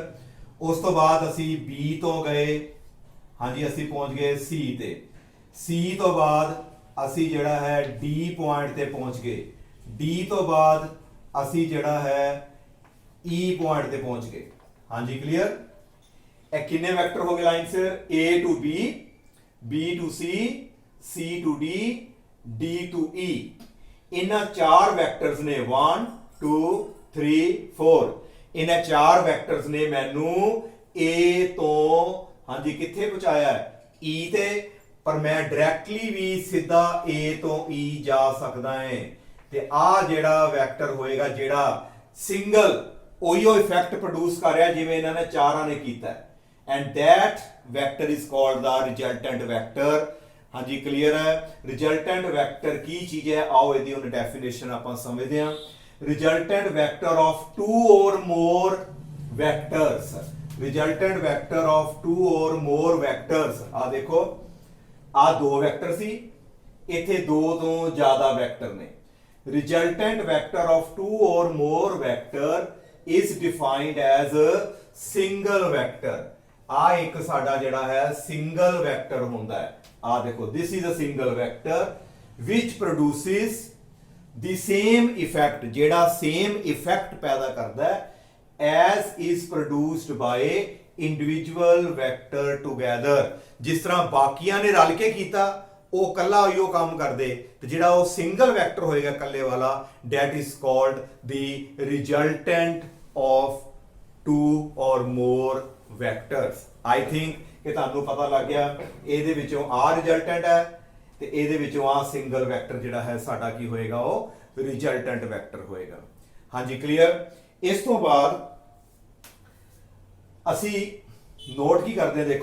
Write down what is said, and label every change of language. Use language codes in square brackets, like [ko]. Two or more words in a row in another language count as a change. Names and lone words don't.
[pa] ਉਸ ਤੋਂ ਬਾਅਦ ਅਸੀਂ B ਤੋਂ ਗਏ, ਹਾਂਜੀ ਅਸੀਂ ਪਹੁੰਚ ਗਏ C ਤੇ। C ਤੋਂ ਬਾਅਦ ਅਸੀਂ ਜਿਹੜਾ ਹੈ D ਪੁਆਇੰਟ ਤੇ ਪਹੁੰਚ ਗਏ। D ਤੋਂ ਬਾਅਦ ਅਸੀਂ ਜਿਹੜਾ ਹੈ E ਪੁਆਇੰਟ ਤੇ ਪਹੁੰਚ ਗਏ। ਹਾਂਜੀ ਕਲੀਅਰ। ਇਹ ਕਿੰਨੇ ਵੈਕਟਰ ਹੋ ਗਏ ਲਾਈਨ 'ਚ? [en] A to B, B to C, C to D, D to E। [pa] ਇਹਨਾਂ ਚਾਰ ਵੈਕਟਰਸ ਨੇ 1 2 3 4। ਇਹਨਾਂ ਚਾਰ ਵੈਕਟਰਸ ਨੇ ਮੈਨੂੰ A ਤੋਂ ਹਾਂਜੀ ਕਿੱਥੇ ਪਹੁੰਚਾਇਆ ਹੈ? E ਤੇ। ਪਰ ਮੈਂ ਡਾਇਰੈਕਟਲੀ ਵੀ ਸਿੱਧਾ A ਤੋਂ E ਜਾ ਸਕਦਾ ਹੈ। ਤੇ ਆ ਜਿਹੜਾ ਵੈਕਟਰ ਹੋਏਗਾ ਜਿਹੜਾ ਸਿੰਗਲ ਉਹੀਓ [en] effect produce [pa] ਕਰ ਰਿਹਾ ਜਿਵੇਂ ਇਹਨਾਂ ਨੇ ਚਾਰਾਂ ਨੇ ਕੀਤਾ ਹੈ। [en] and that vector is called the resultant vector। [pa] ਹਾਂਜੀ ਕਲੀਅਰ ਹੈ। [en] resultant vector [pa] ਕੀ ਚੀਜ਼ ਹੈ? ਆਓ ਇਹਦੀ ਹੁਣ ਡੈਫੀਨੇਸ਼ਨ ਆਪਾਂ ਸਮਝਦੇ ਹਾਂ। [en] resultant vector of two or more vectors. resultant vector of two or more vectors. [pa] ਆ ਦੇਖੋ, ਆ ਦੋ ਵੈਕਟਰ ਸੀ, ਇੱਥੇ ਦੋ ਤੋਂ ਜ਼ਿਆਦਾ ਵੈਕਟਰ ਨੇ। [en] resultant vector of two or more vector is defined as single vector. [pa] ਆ ਇੱਕ ਸਾਡਾ ਜਿਹੜਾ ਹੈ [en] single vector [pa] ਹੁੰਦਾ ਹੈ। ਆ ਦੇਖੋ, [en] this is a single vector which produces the same effect, [pa] ਜਿਹੜਾ same effect ਪੈਦਾ ਕਰਦਾ ਹੈ [en] as is produced by individual vector together। [pa] ਜਿਸ ਤਰ੍ਹਾਂ ਬਾਕੀਆਂ ਨੇ ਰਲ ਕੇ ਕੀਤਾ ਉਹ ਕੱਲਾ ਹੀ ਉਹ ਕੰਮ ਕਰਦੇ, ਤੇ ਜਿਹੜਾ ਉਹ [en] single vector [pa] ਹੋਏਗਾ ਕੱਲੇ ਵਾਲਾ, [en] that is called the resultant of two or more vectors। I think [pa] ਕਿ ਤੁਹਾਨੂੰ ਪਤਾ ਲੱਗ ਗਿਆ ਇਹਦੇ ਵਿੱਚੋਂ ਆ ਰਿਜ਼ਲਟੈਂਟ ਹੈ ਤੇ ਇਹਦੇ ਵਿੱਚੋਂ ਆ [en] single vector [pa] ਜਿਹੜਾ ਹੈ ਸਾਡਾ ਕੀ ਹੋਏਗਾ? ਉਹ [en] resultant vector [pa] ਹੋਏਗਾ। ਹਾਂਜੀ ਕਲੀਅਰ। ਇਸ ਤੋਂ ਬਾਅਦ ਅਸੀਂ ਨੋਟ ਕੀ ਕਰਦੇ ਹਾਂ?